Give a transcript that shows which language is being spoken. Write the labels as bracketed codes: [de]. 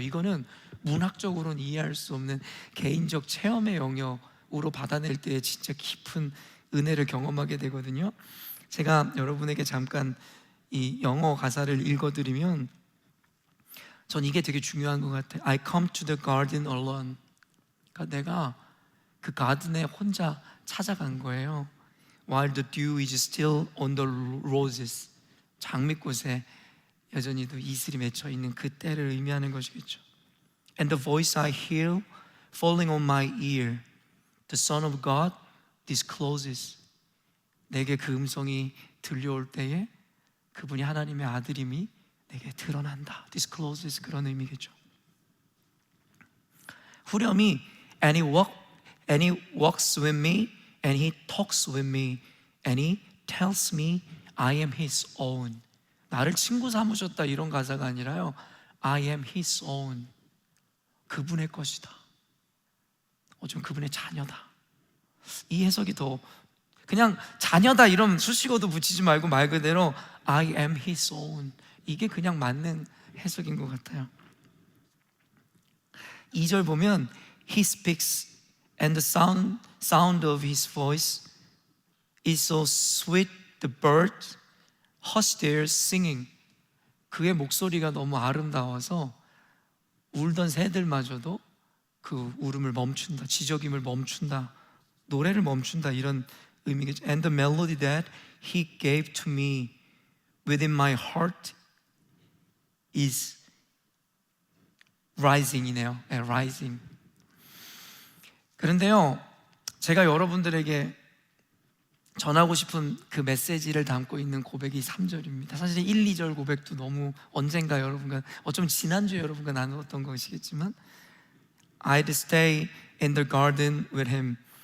[ko] 이거는 문학적으로는 이해할 수 없는 개인적 체험의 영역으로 받아낼 때 진짜 깊은 은혜를 경험하게 되거든요. 제가 여러분에게 잠깐 이 영어 가사를 읽어드리면, 전 이게 되게 중요한 것 같아요. [en] I come to the garden alone. [ko] 그러니까 내가 그 가든에 혼자 찾아간 거예요. [en] While the dew is still on the roses. [ko] 장미꽃에 여전히도 이슬이 맺혀 있는 그 때를 의미하는 것이겠죠. [en] And the voice I hear falling on my ear, the Son of God discloses. [ko] 내게 그 음성이 들려올 때에 그분이 하나님의 아들임이 내게 드러난다. discloses, 그런 의미겠죠. 후렴이 [en] and he walks with me and he talks with me and he tells me I am his own. [ko] 나를 친구 삼으셨다, 이런 가사가 아니라요, [en] I am his own. [ko] 그분의 것이다. 좀 그분의 자녀다. 이 해석이 더, 그냥 자녀다 이런 수식어도 붙이지 말고 말 그대로 [en] I am his own. [ko] 이게 그냥 맞는 해석인 것 같아요. 2절 보면 [en] He speaks and the sound of his voice is so sweet the birds hush their singing. [ko] 그의 목소리가 너무 아름다워서 울던 새들마저도 그 울음을 멈춘다, 지저김을 멈춘다, 노래를 멈춘다, 이런 의미겠죠. [en] And the melody that he gave to me within my heart is rising이네요. [ko] 네, rising. 그런데요, 제가 여러분들에게 전하고 싶은 그 메시지를 담고 있는 고백이 3절입니다. 사실 1, 2절 고백도 너무 언젠가 여러분과, 어쩌면 지난주에 여러분과 나누었던 것이겠지만, [en] I'd stay in the garden with him.